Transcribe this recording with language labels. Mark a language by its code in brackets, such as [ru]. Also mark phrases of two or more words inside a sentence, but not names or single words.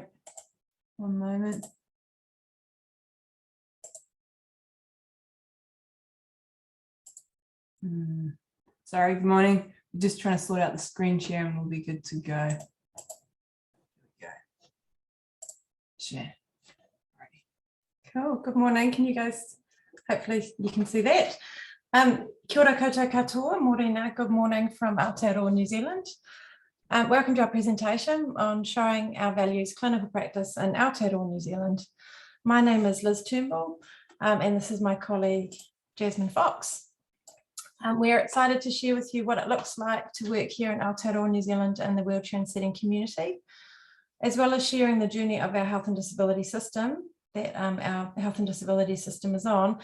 [en] 1 moment. Sorry, good morning. We're just trying to sort out the screen share and we'll be good to go. There we go. Share. Cool, good morning. Can you guys, hopefully you can see that. [mi] Kia ora koutou katoa, morena, [en] good morning from Aotearoa, New Zealand. Welcome to our presentation on showing our values, clinical practice in Aotearoa, New Zealand. My name is Liz Turnbull, and this is my colleague, Jasmine Fox. We're excited to share with you what it looks like to work here in Aotearoa, New Zealand in the wheelchair and setting community, as well as sharing the journey of our health and disability system that our health and disability system is on.